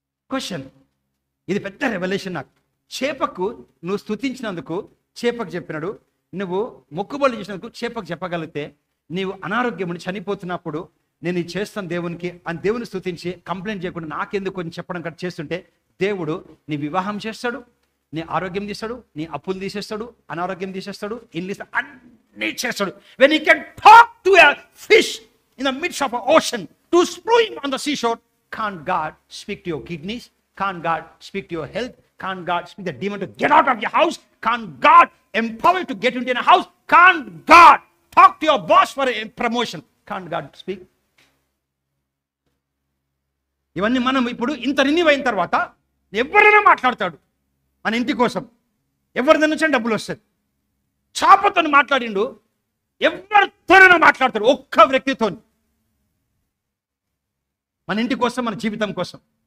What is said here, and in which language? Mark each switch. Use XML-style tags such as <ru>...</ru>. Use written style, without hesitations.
<te>Question, ఇది పెద్ద revolution నాకు. చేపకు నువ్వు స్తుతించినందుకు చేపకు చెప్పినాడు, నువ్వు మొక్కుబడులు చేసినందుకు చేపకు చెప్పగలిగితే, నీవు అనారోగ్యం చనిపోతున్నప్పుడు నేను ఇది చేస్తాను దేవునికి అని దేవుని స్తుతించి కంప్లైంట్ చేయకుండా నాకెందుకు కొంచెం చెప్పడం కట్ చేస్తుంటే, దేవుడు నీ వివాహం చేస్తాడు, నీ ఆరోగ్యం తీస్తాడు, నీ అప్పులు తీసేస్తాడు, అనారోగ్యం తీసేస్తాడు, ఇల్లు అన్నీ చేస్తాడు.</te> <en>When you can talk to a fish in the midst of a ocean to spew him on the sea shore, can't God speak to your kidneys? Can't God speak to your health? Can't God speak the demon to get out of your house? Can't God empower you to get into a house? Can't God talk to your boss for a promotion? Can't God speak?</en> <te>ఇవన్నీ మనం ఇప్పుడు ఇంత renew అయిన తర్వాత ఎవరైనా మాట్లాడతాడు మన ఇంటి కోసం, ఎవరి నుంచి డబ్బులు వస్తుంది. చేపతో మాట్లాడిండు, ఎవరితోనైనా మాట్లాడతాడు, ఒక్క వ్యక్తితో, మన ఇంటి కోసం, మన జీవితం కోసం.</te>